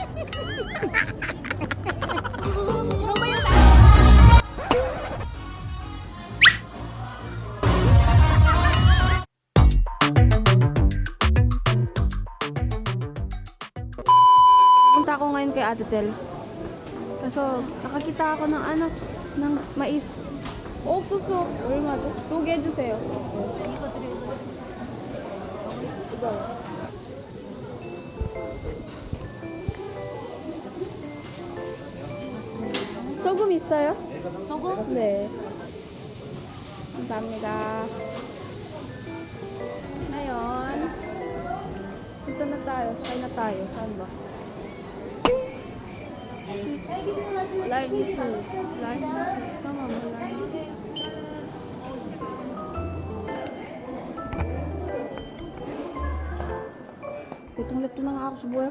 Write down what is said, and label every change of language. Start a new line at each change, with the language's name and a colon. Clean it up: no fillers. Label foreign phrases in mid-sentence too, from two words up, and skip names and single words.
Filipino: Ikaw ba yung punta ako ngayon kay Ate Tel. Kaso, nakakita ako ng ano, ng mais.
Korean: 옥수수 얼마죠? 2개 주세요. 이거 드려요. 이거. 소금 있어요? 소금? 네. 감사합니다.
Filipino: Ngayon, punta na tayo. Sakay na tayo. Saan ba?
English: Line 2.
Filipino: Line 2. Tama mo, line 2. Litong-lito na nga ako sa buhay ko.